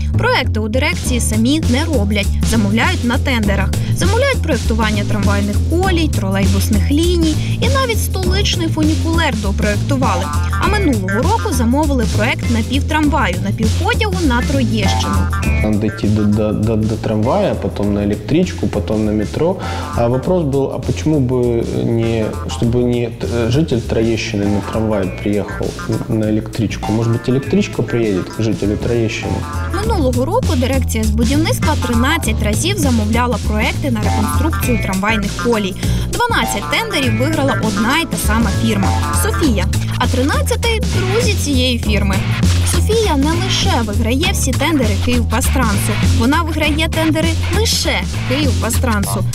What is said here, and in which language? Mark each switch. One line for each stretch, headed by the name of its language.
Ukrainian: Проекти у дирекції самі не роблять, замовляють на тендерах. Замовляють проєктування трамвайних колій, тролейбусних ліній і навіть столичний фунікулер допроєктували. А минулого року замовили проект напівтрамваю, напівпотягу на Троєщину.
Russian: Надо идти до трамвая, потом на электричку, потом на метро. А вопрос был, а почему бы чтобы не житель Троещины на трамвае приехал на электричку. Может быть, электричка приедет к жителю Троєщини?
Ukrainian: Минулого року дирекція з будівництва 13 разів замовляла проекти на реконструкцію трамвайних колій. 12 тендерів виграла одна і та сама фірма – «Софія», а 13-й – друзі цієї фірми. «Софія» не лише виграє всі тендери «Київпастрансу», вона виграє тендери лише «Київпастрансу».